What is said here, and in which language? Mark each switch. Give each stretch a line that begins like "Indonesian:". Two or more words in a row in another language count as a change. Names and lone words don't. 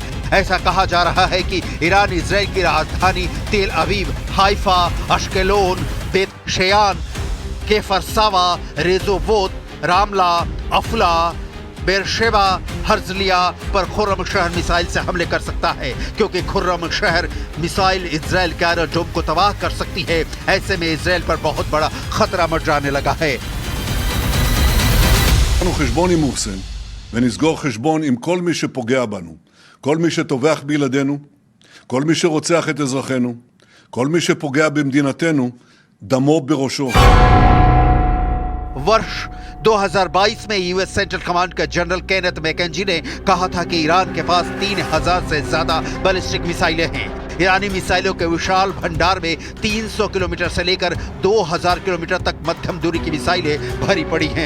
Hindi: ऐसा कहा जा रहा है कि ईरान इजरायल की राजधानी तेल अवीव, हाइफा, अश्केलोन, बेत शेयान, केफर सावा, रेजोवोत, रामला, अफला, बेरशेबा, हर्जलिया पर खुर्रम शहर मिसाइल से हमले कर सकता है, क्योंकि खुर्रम शहर मिसाइल इजरायल के एरोड्रोम को तबाह कर सकती है। ऐसे में इजरायल पर बहुत बड़ा खतरा मंडराने लगा है।
Hebrew: חשבון עם מוחסן ונסגור חשבון עם כל מי שפוגע בנו, כל מי שטובח בילדינו, כל מי שרוצח את אזרחינו, כל מי שפוגע במדינתנו, דמו בראשו.
Hindi: वर्ष 2022 में यूएस सेंट्रल कमांड के जनरल केनेथ मैकेंजी ने कहा था कि ईरान के पास 3000 से ज्यादा
English: ballistic missiles
Hindi: हैं। ईरानी मिसाइलों के विशाल भंडार में 300 किलोमीटर से लेकर 2000 किलोमीटर तक मध्यम दूरी की मिसाइलें भरी पड़ी हैं।